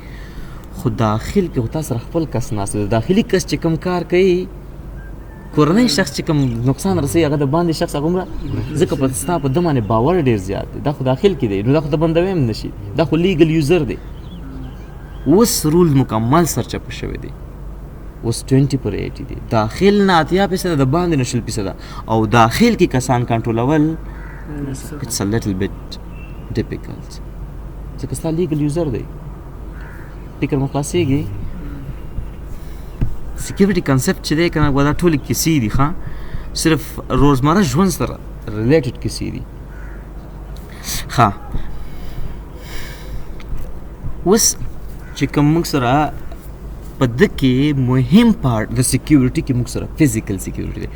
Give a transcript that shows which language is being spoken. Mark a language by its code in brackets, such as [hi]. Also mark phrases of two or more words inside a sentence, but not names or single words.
[ps] خو داخل کې خو تا سره خپل کس ناست دی، داخلي کس چې کوم کار کوي، کورنۍ شخص چې کوم نقصان رسوي هغه د باندې شخص هغومره، ځکه په ستا په ده باندې باور ډېر زیات دی. دا خو داخل کې دی، نو دا خو ته بندوی هم نشي، دا خو [en] legal user [ps] دی. اوس رول مکمل سرچپه شوی دی، اوس 20/80 دی. داخل نه 80% د باندې نه 20% او داخل کې کسان کنټرولول [en] it's a little bit difficult [ps] ځکه ستا [en] legal user [ps] دی. فکر مو خلاصېږي. [en] security concept [ps] چې دی که نه دا ټولې کیسې دي ښه، صرف روزمره ژوند سره ریلیټډ کیسې دي ښه. اوس چې کوم موږ سره په ده کې مهم پارټ د سکیورټي کې موږ سره [en] physical security [ps] دی.